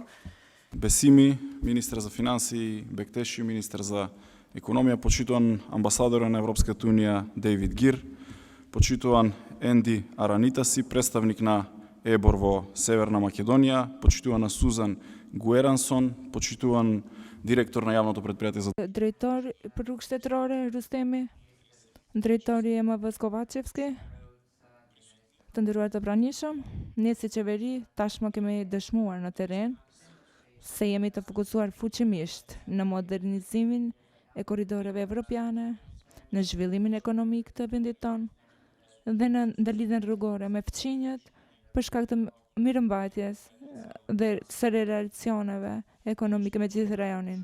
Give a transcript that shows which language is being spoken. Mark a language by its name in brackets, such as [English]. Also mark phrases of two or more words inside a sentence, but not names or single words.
[Macedonian] Бесими, министер за финансии, Бектеши, министер за економија, почитуван амбасадор на Европската Унија Дейвид Гир, почитуван Енди Аранитаси, представник на ЕБОР во Северна Македонија, почитувана Сузан Гуерансон, почитуван директор на јавното предпријатие за [Albanian] Drejtor rrugështetërore Rustemi, drejtori Ema Vëskovacevski, të nderuar të pranishëm, ne si qeveri tashmë kemi dëshmuar në terren se jemi të fokusuar fuqimisht në modernizimin e korridoreve evropiane, në zhvillimin ekonomik të vendit tonë dhe në ndërlidhjen rrugore me fqinjët për shkak të mirëmbajtjes dhe së relacioneve ekonomike me gjithë rajonin.